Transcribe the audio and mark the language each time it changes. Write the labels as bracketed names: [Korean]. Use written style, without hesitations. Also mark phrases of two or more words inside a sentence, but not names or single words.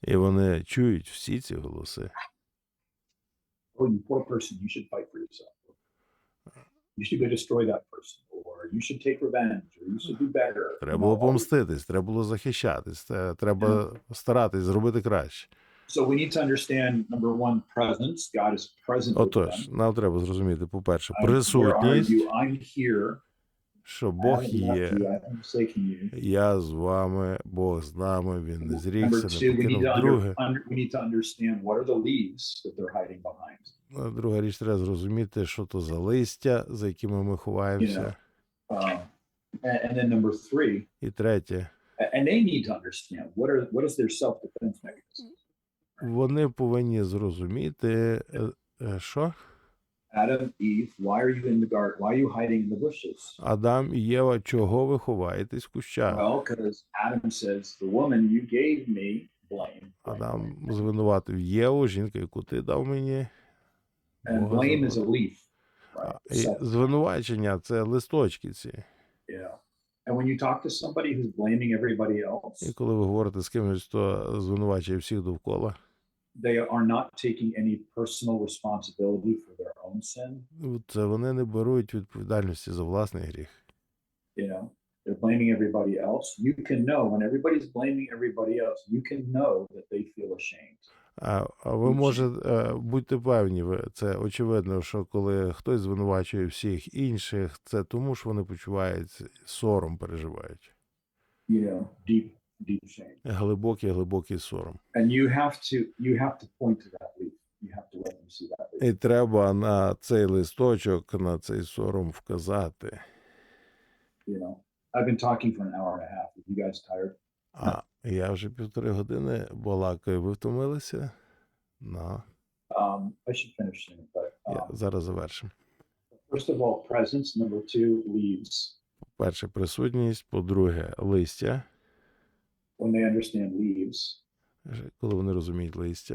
[Ukrainian] І вони чують всі ці голоси. [English] Oh, you poor person, you should fight for yourself. You should go destroy that person. Or you should take revenge. Or you should do better. [Ukrainian] Треба було помститись, треба було захищатись, треба старатись зробити краще. [English] So we need to understand, number one, presence. God is present with [Ukrainian] Отож, [English] them. [Ukrainian] нам треба зрозуміти, по-перше, [English] Where are [Ukrainian] присутність, [English] you? I'm here. [Ukrainian] що [English] I [Ukrainian] Бог [English] haven't [Ukrainian] є, [English] left you. I haven't forsaken you. [Ukrainian] я з вами, Бог з нами, Він не [English] Number [Ukrainian] зрікся, [English] two, [Ukrainian] не покинув. Друге, [English] we need to understand what are the leaves that they're hiding behind. [Ukrainian] друга річ, треба зрозуміти, що то за листя, за якими ми ховаємося. [English] And then number three, [Ukrainian] І третє, [English] and they need to understand what is their self-defense mechanism. [Ukrainian] вони повинні зрозуміти, що? [English] Adam, Eve, why are you in the garden? Why are you hiding in the bushes? [Ukrainian] Адам і Єва, чого ви ховаєтесь в кущах? [English] Well, because Adam says, the woman you gave me, blame. [Ukrainian] Адам звинуватив Єву, жінка, яку ти дав мені. [English] And [Ukrainian] Бога [English] blame is a [Ukrainian] звинуватив. [English] leaf. Right? [Ukrainian] І звинувачення – це листочки ці. [English] Yeah. And when you talk to somebody who's blaming everybody else, [Ukrainian] І коли ви говорите з кимось, хто звинувачує всіх довкола, [English] they are not taking any personal responsibility for their own sin. [Ukrainian] це вони не беруть відповідальності за власний гріх. [English] You know, they're blaming everybody else. You can know when everybody's blaming everybody else, you can know that they feel ashamed. [Ukrainian] А ви можете, будьте певні, це очевидно, що коли хтось звинувачує всіх інших, це тому, що вони почувають сором, переживають. [English] You know, deep shame. [Ukrainian] Глибокий сором. [English] And you have to point to that leaf. You have to let them see that leaf. [Ukrainian] І треба на цей листочок, на цей сором вказати. [English] You know, I've been talking for an hour and a half. Are you guys tired? [Ukrainian] А я вже 1,5 години балакаю. Ви втомилися? [English] No. I should finish soon, but [Ukrainian] Зараз завершимо. [English] first of all, presence. Number two, leaves. [Ukrainian] По-перше, присутність. По-друге, листя. [English] When they understand leaves, [Ukrainian] Коли вони розуміють листя.